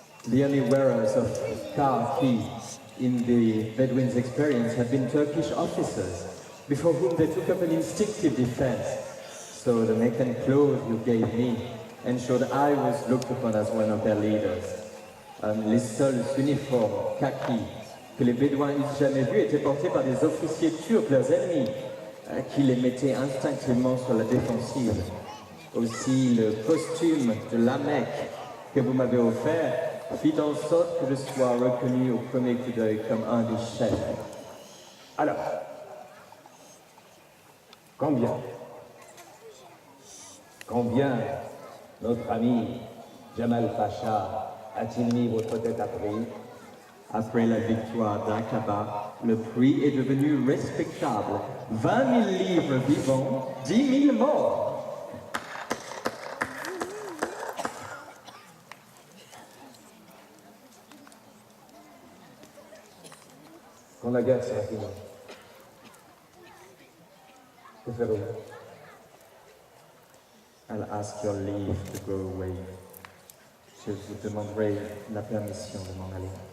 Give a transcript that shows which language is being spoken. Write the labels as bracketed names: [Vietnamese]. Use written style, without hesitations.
[English] The only wearers of khaki in the Bedouins' experience had been Turkish officers, before whom they took up an instinctive defense. So the mechan clothes you gave me ensured I was looked upon as one of their leaders. [French] Les seuls uniformes kaki que les Bédouins eussent jamais vus étaient portés par des officiers turcs, leurs ennemis, qui les mettaient instinctivement sur la défensive. Aussi, le costume de la Mecque que vous m'avez offert fit en sorte que je sois reconnu au premier coup d'œil comme un des chefs. Alors, combien notre ami Jamal Pacha a-t-il mis votre tête à prix? Après la victoire d'Aqaba, le prix est devenu respectable. 20 000 livres vivants, 10 000 morts. Quand la guerre sera finie, que ferez-vous? [English] I'll ask your leave to go away. [French] Je vous demanderai la permission de m'en aller.